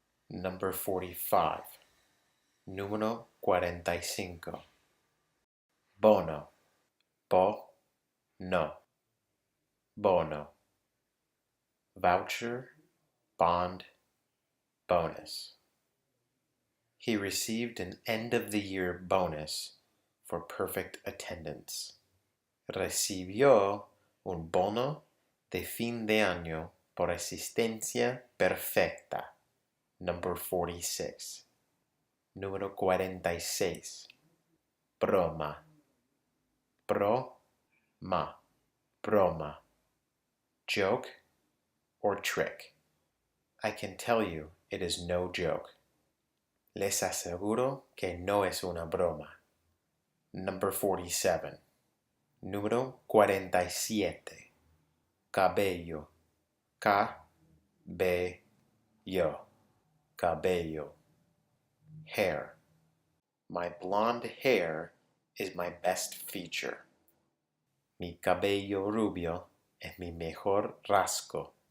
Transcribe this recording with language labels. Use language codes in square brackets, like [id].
[en] Number 45. [es] Número 45. Bono. No. Bono. [en] Voucher, bond, bonus. He received an end-of-the-year bonus for perfect attendance. [es] Recibió un bono de fin de año por asistencia perfecta. [en] Number 46. [es] Número 46. Broma. [en] Broma. Joke or trick. I can tell you it is no joke. [es] Les aseguro que no es una broma. [en] Number 47. [es] Número 47. Cabello. Cabello. Hair. [en] My blonde hair is my best feature. [es] Mi cabello rubio es mi mejor rasgo.